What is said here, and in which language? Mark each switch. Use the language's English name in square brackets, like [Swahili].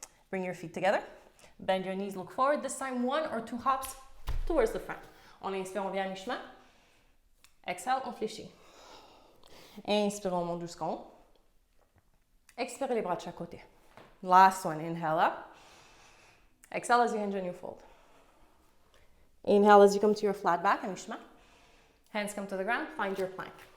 [English] Bring your feet together. Bend your knees, look forward. This time 1 or 2 hops towards the front. [French] On inspire, on vient à mi-chemin. [English] Exhale, [French] on fléchit. Inspire, on monte jusqu'en haut. Expirez les bras de chaque côté. [English] Last one, inhale up. Exhale as you hinge and you fold. Inhale as you come to your flat back, [French] à mi-chemin. [English] Hands come to the ground, find your plank.